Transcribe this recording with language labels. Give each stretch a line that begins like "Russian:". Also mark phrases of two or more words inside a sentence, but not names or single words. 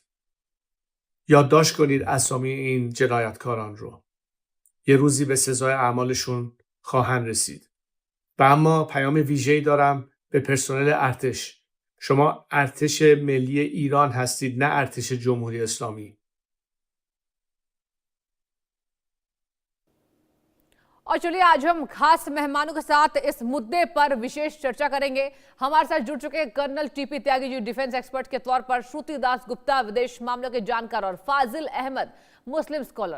Persian: یادداشت کنید اسامی این جنایتکاران رو. یه روزی به سزای اعمالشون خواهند رسید. و اما پیام ویژه‌ای دارم به پرسنل ارتش. شما ارتش ملی ایران هستید، نه ارتش جمهوری اسلامی.
Hindi: और चलिए आज हम खास मेहमानों के साथ इस मुद्दे पर विशेष चर्चा करेंगे। हमारे साथ जुड़ चुके हैं कर्नल टीपी त्यागी जी,
English: defense expert
Hindi: के तौर पर, श्रुति दास गुप्ता, विदेश मामलों के जानकार, और फाजिल अहमद,
English: Muslim scholar.